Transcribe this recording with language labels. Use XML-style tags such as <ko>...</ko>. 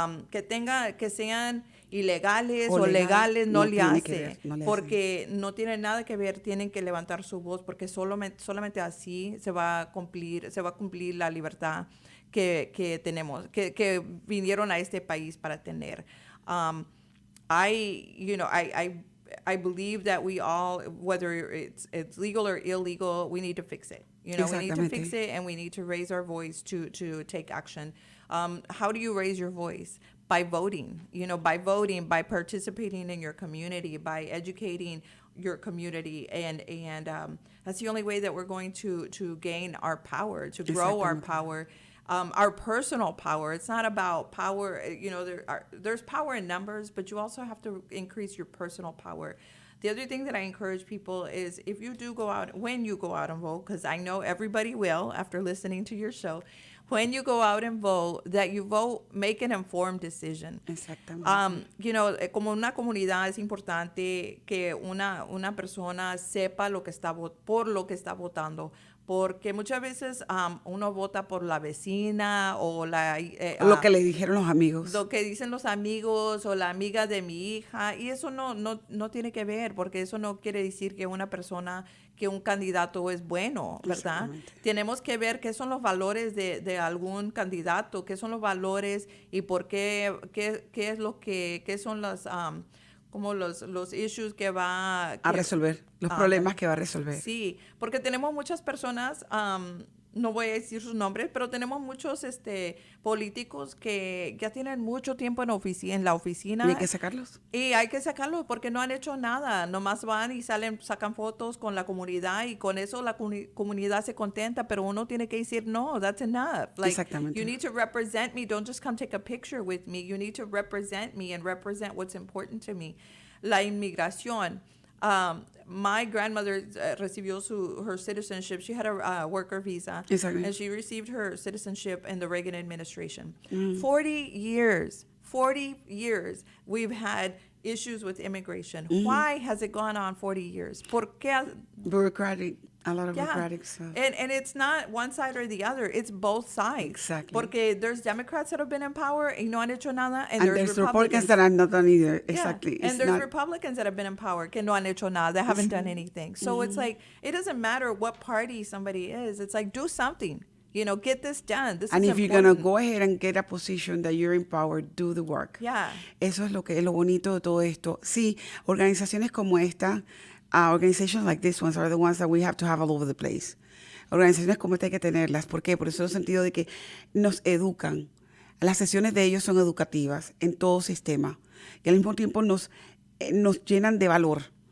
<es>Que sean ilegales o legales, no le hace, porque no tiene nada que ver, tienen que levantar su voz, porque solamente así se va a cumplir la libertad que tenemos, que vinieron a este país para tener.</es> <en>I believe that we all, whether it's legal or illegal, we need to fix it. You know, we need to fix it, and we need to raise our voice to take action. How do you raise your voice? By voting. You know, by voting, by participating in your community, by educating your community, and that's the only way that we're going to gain our power, to grow our power. Our personal power. It's not about power. You know, there's power in numbers, but you also have to increase your personal power. The other thing that I encourage people is when you go out and vote, because I know everybody will after listening to your show, when you go out and vote, that you vote, make an informed decision.</en> <es>Exactamente.</es> <en>You know,</en> <es>como una comunidad es importante que una persona sepa por lo que está votando. Porque muchas veces uno vota por la vecina o lo que le dijeron los amigos. Lo que dicen los amigos o la amiga de mi hija. Y eso no tiene que ver, porque eso no quiere decir que un candidato es bueno, ¿verdad? Tenemos que ver qué son los valores de algún candidato, qué son los valores y por qué son las... como los issues que va a resolver, los problemas que va a resolver. Sí, porque tenemos muchas personas, no voy a decir sus nombres, pero tenemos muchos políticos que ya tienen mucho tiempo en la oficina. Y hay que sacarlos. Y hay que sacarlos porque no han hecho nada. Nomás van y sacan fotos con la comunidad y con eso la comunidad se contenta, pero uno tiene que decir, no,</es> <en>that's enough. Like,</en> <es>exactamente.</es> <en>You need to represent me. Don't just come take a picture with me. You need to represent me and represent what's important to me.</en> <es>La inmigración.</es> <en>My grandmother</en> <es>recibió</es> <en>her citizenship. She had a worker visa. Exactly. And she received her citizenship in the Reagan administration. 40 years we've had issues with immigration. Why has it gone on 40 years?</en> <es>¿Por qué?</es> <en>Bureaucratic. A lot of bureaucratic stuff. And it's not one side or the other. It's both sides. Exactly.</en> <es>Porque</es> <en>there's Democrats that have been in power</en> <es>y no han hecho nada.</es> <en>And there's Republicans that have not done either. Yeah. Exactly. And there's Republicans that have been in power</en> <es>que no han hecho nada.</es> <en>They haven't done anything. So it's like, it doesn't matter what party somebody is. It's like, do something. You know, get this done. This and is if important. you're going to go ahead and get a position that you're in power, do the work. Yeah.</en> <es>Eso es lo bonito de todo esto. Sí, organizaciones como esta,</es> <en>organizations like this ones are the ones that we have to have all over the place.</en> <es>Organizaciones como esta hay que tenerlas. ¿Por qué? Por eso el sentido de que nos educan. Las sesiones de ellos son educativas en todo sistema. Y al mismo tiempo nos llenan de valor.</es>